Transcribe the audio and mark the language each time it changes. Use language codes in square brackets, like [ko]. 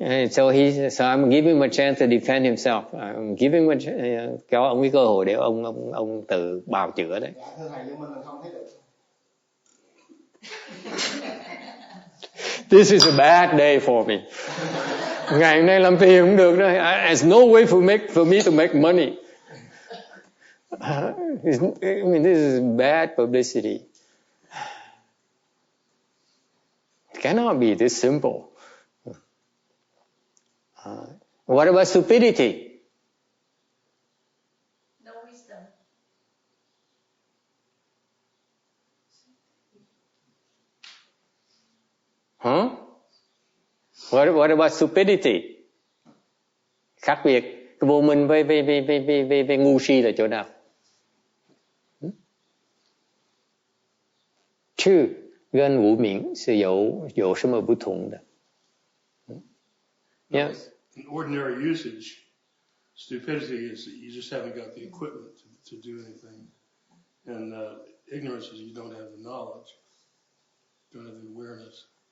[en] So I'm giving him a chance to defend himself. I'm giving him [vi] cho ông cái cơ hội để ông tự bào chữa đấy. Dạ, thưa thầy, vô minh là không thấy được. [en] This is a bad day for me. [vi] Ngày hôm nay làm tiền cũng được đấy. [en] There's no way for me to make money. I mean, this is bad publicity. It cannot be this simple. What about stupidity? No wisdom. Huh? What about stupidity? [vi] Khác biệt, cái vô minh với ngu si là chỗ nào? [zh] Chứ跟无明是有什么不同的？ [en] Yeah. In ordinary usage, stupidity is that you just haven't got the equipment to do anything. And ignorance is you don't have the knowledge, don't have the awareness.